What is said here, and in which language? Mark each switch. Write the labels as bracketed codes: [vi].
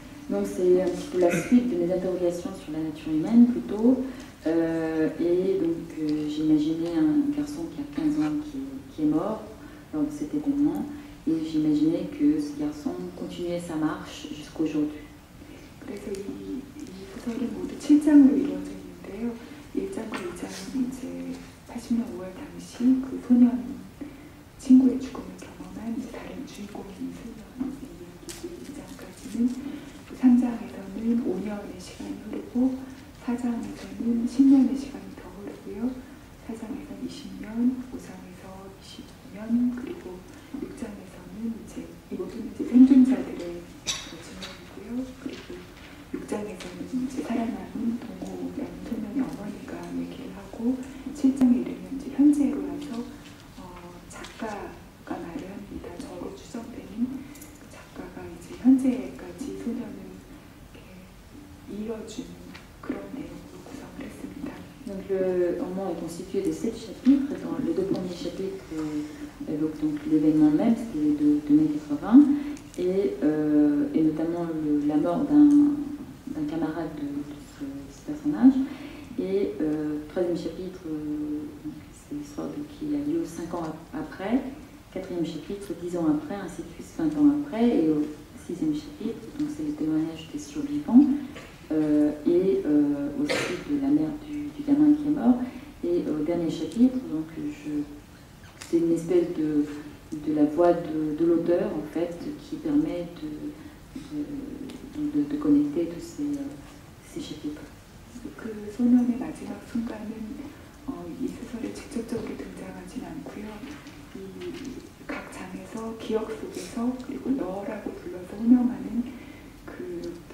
[fr] Donc c'est un petit peu la suite de mes interrogations sur la nature humaine plutôt. Et donc j'imaginais un garçon qui a 15 ans qui est mort lors de cet événement et j'imaginais que ce garçon continuait sa marche jusqu'à aujourd'hui. [ko] 그래서 이 소설은 모두 7장으로 이루어져 있는데요. 1장과 2장은 이제 80년 5월 당시 그 소년 친구의 죽음을 경험한 다른 주인공인 소년의 이야기고 2장까지는 3장에서는 5년의 시간이 흐르고 4장에서는 10년의 시간이 더 흐르고요. 4장에서는 20년, 5장에서 25년, 그리고 6장에서는 이제 이 모든 이제 생존자들의 증언이고요. 그리고 6장에서는 이제 살아남은 동호라는 소년의 어머니가 얘기를 하고 7장에 이르면 이제 현재로 와서 작가가 말을 합니다. 저로 추정되는 그 작가가 이제 현재까지 소년을 이렇게 이어주는 그런 내용으로 구성을 했습니다. [fr] Donc le roman est constitué de 7 chapitres. Dans les 2 premiers chapitres évoquent donc l'événement même, c'était de mai 80, et notamment la mort d'un camarade de ce personnage. Et 3e chapitre, c'est l'histoire qui a lieu 5 ans après. 4e chapitre, 10 ans après, ainsi de suite 20 ans après. Et au 6e chapitre, donc c'est le témoignage des survivants. Et aussi de la mère du gamin qui est mort. Et au dernier chapitre, donc c'est une espèce de la voix de l'auteur en fait qui permet de connecter tous ces chapitres. [ko] 그 소년의 마지막 순간은 이 소설에 직접적으로 등장하진 않고요. 이 각 장에서 기억 속에서 그리고 너라고 불러서 호명하는 그